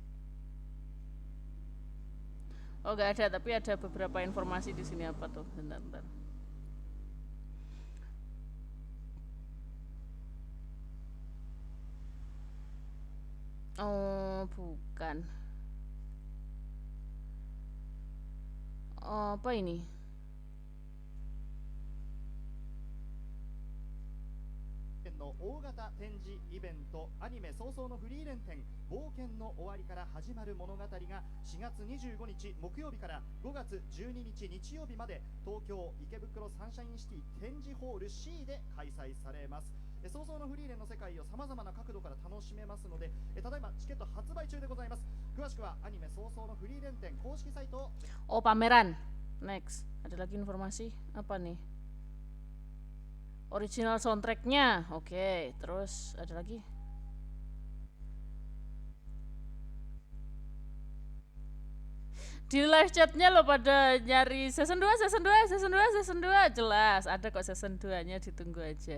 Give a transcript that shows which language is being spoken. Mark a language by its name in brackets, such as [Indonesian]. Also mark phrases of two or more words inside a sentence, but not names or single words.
[Indonesian] Oh, nggak ada, tapi ada beberapa informasi di sini. Apa tuh? Bentar. Oh, bukan. Oh, apa ini? [Japanese] No 大型展示イベントアニメ早々のフリーレン展冒険の終わりから始まる物語が4月25日木曜日から5月12日日曜日まで東京池袋サンシャインシティ展示ホール C で開催されます。早々のフリーレンの世界をさまざまな角度から楽しめますので、ただいまチケット発売中でございます。詳しくはアニメ早々のフリーレン展公式サイトを。 [Indonesian] Oh, pameran. Next, ada lagi informasi apa nih? [English] Original soundtracknya, [Indonesian] oke. Terus ada lagi. Di [English] live chatnya [Indonesian] lo pada nyari season 2 jelas ada kok season 2-nya, ditunggu aja.